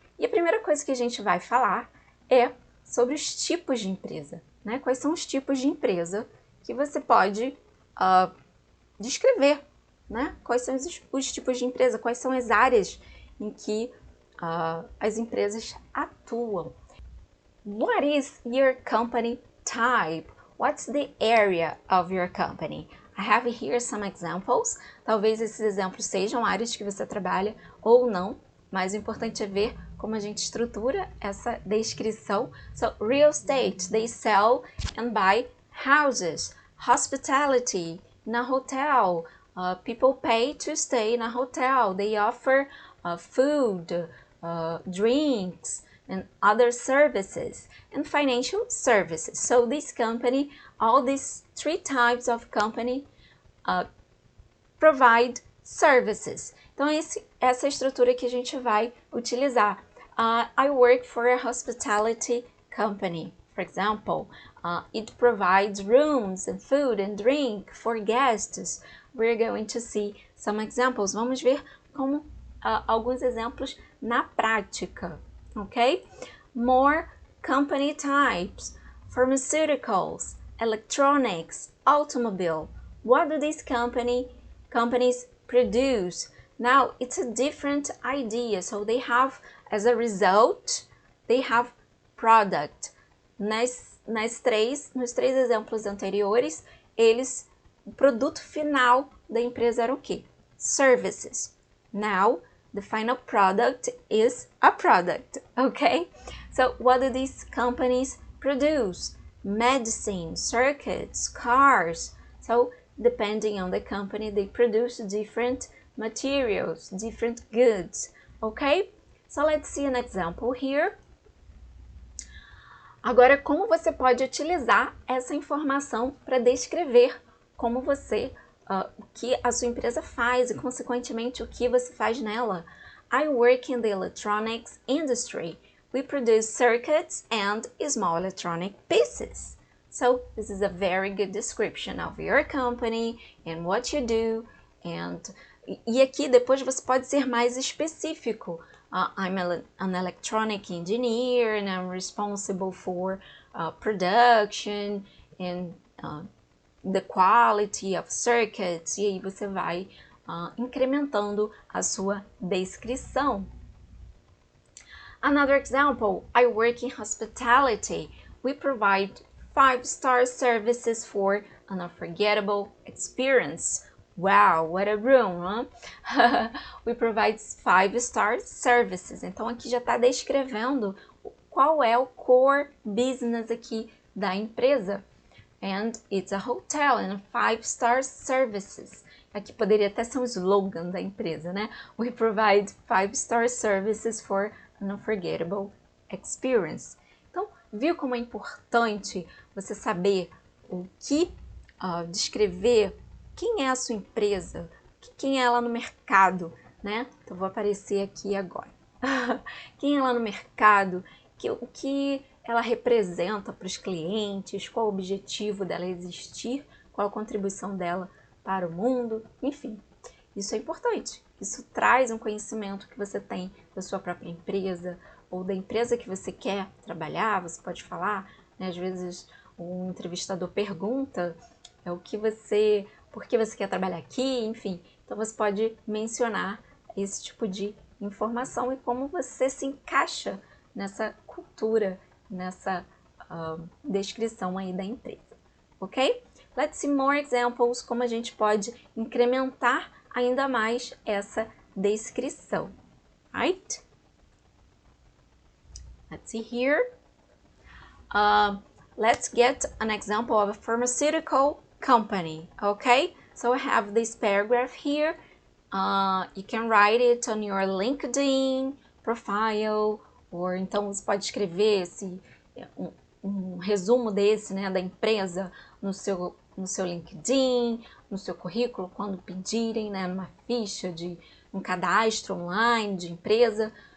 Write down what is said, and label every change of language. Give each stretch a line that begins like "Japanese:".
Portuguese: E a primeira coisa que a gente vai falar é sobre os tipos de empresa, né? Quais são os tipos de empresa que você pode descrever, né? Quais são os tipos de empresa, quais são as áreas em que as empresas atuam.
English: What is your company type? What's the area of your company? I have here some examples.
Portuguese: Talvez esses exemplos sejam áreas que você trabalha ou não, mas o importante é ver como a gente estrutura essa descrição.
English: So, real estate, they sell and buy houses. Hospitality, in a hotel. People pay to stay in a hotel. They offer food, drinks, and other services. And financial services. So this company, all these three types of company provide services.
Portuguese: Então, essa é a estrutura que a gente vai utilizar.
English: I work for a hospitality company. For example, it provides rooms and food and drink for guests. We're going to see some examples.
Portuguese: Vamos ver como alguns exemplos na prática, ok?
English: More company types: pharmaceuticals, electronics, automobile. What do these companies produce? Now, it's a different idea. So they have, as a result, they have product.
Portuguese: Nos três exemplos anteriores, o produto final da empresa era o quê?
English: Services. Now, the final product is a product, okay? So, what do these companies produce? Medicine, circuits, cars. So, depending on the company, they produce different materials, different goods, okay? So, let's see an example here.
Portuguese: Agora, como você pode utilizar essa informação para descrever como o que a sua empresa faz e, consequentemente, o que você faz nela.
English: I work in the electronics industry. We produce circuits and small electronic pieces. So, this is a very good description of your company and what you do.
Portuguese: E aqui, depois, você pode ser mais específico.
English: I'm an electronic engineer and I'm responsible for production and the quality of circuits.
Portuguese: E aí você vai incrementando a sua descrição.
English: Another example, I work in hospitality. We provide 5-star services for an unforgettable experience. Wow, what a room, huh? We provide 5-star services.
Portuguese: Então, aqui já está descrevendo qual é o core business aqui da empresa.
English: And it's a hotel and 5-star services.
Portuguese: Aqui poderia até ser um slogan da empresa, né?
English: We provide 5-star services for an unforgettable experience.
Portuguese: Então, viu como é importante você saber o que descrever quem é a sua empresa, quem é ela no mercado, né? Então, vou aparecer aqui agora. Quem é ela no mercado, o que ela representa para os clientes, qual o objetivo dela existir, qual a contribuição dela para o mundo, enfim. Isso é importante Isso traz um conhecimento que você tem da sua própria empresa ou da empresa que você quer trabalhar. Você pode falar, né? Às vezes um entrevistador pergunta por que você quer trabalhar aqui, enfim. Então você pode mencionar esse tipo de informação e como você se encaixa nessa cultura, nessa descrição aí da empresa, ok?
English: Let's see more examples,
Portuguese: como a gente pode incrementar ainda mais essa descrição, right?
English: Let's see here. Let's get an example of a pharmaceutical company, okay? So I have this paragraph here. You can write it on your LinkedIn profile,
Portuguese: ou então você pode escrever um resumo desse, né, da empresa no seu LinkedIn, no seu currículo, quando pedirem, né, numa ficha de um cadastro online de empresa.